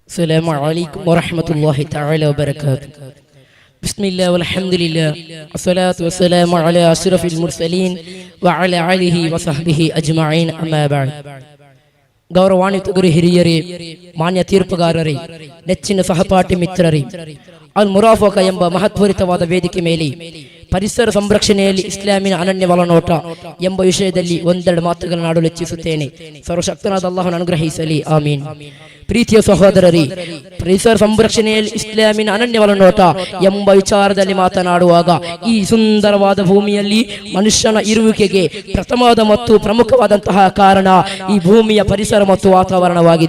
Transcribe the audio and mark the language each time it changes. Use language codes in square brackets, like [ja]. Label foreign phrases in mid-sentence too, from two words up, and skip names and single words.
[ar] السلام عليكم ورحمة الله تعالى وبركاته. بسم الله والحمد لله والصلاة والسلام على أشرف المرسلين وعلى آله وصحبه أجمعين أما بعد. [kn] ಗೌರವಾನ್ವಿತ ಗುರು ಹಿರಿಯರೇ, ಮಾನ್ಯ ತೀರ್ಪುಗಾರರೇ, ನೆಚ್ಚಿನ ಸಹಪಾಠಿ ಮಿತ್ರರೇ, ಅಲ್ ಮುರಾಫಕ ಎಂಬ ಮಹತ್ವರಿತವಾದ ವೇದಿಕೆ ಮೇಲೆ ಪರಿಸರ ಸಂರಕ್ಷಣೆಯಲ್ಲಿ ಇಸ್ಲಾಮಿನ ಅನನ್ಯ ಒಳನೋಟ ಎಂಬ ವಿಷಯದಲ್ಲಿ ಒಂದೆರಡು ಮಾತುಗಳನ್ನು ಆಡಲು ಇಚ್ಛಿಸುತ್ತೇನೆ. ಸರ್ವಶಕ್ತನಾದ ಅಲ್ಲಾಹನು ಅನುಗ್ರಹಿಸಲಿ, ಆಮೀನ್. ಪ್ರೀತಿಯ ಸಹೋದರರೇ, ಪರಿಸರ ಸಂರಕ್ಷಣೆಯಲ್ಲಿ ಇಸ್ಲಾಮಿನ ಅನನ್ಯ ಒಳನೋಟ ಎಂಬ ವಿಚಾರದಲ್ಲಿ ಮಾತನಾಡುವಾಗ ಈ ಸುಂದರವಾದ ಭೂಮಿಯಲ್ಲಿ ಮನುಷ್ಯನ ಇರುವಿಕೆಗೆ ಪ್ರಥಮವಾದ ಮತ್ತು ಪ್ರಮುಖವಾದಂತಹ ಕಾರಣ ಈ ಭೂಮಿಯ ಪರಿಸರ ಮತ್ತು ವಾತಾವರಣವಾಗಿದೆ.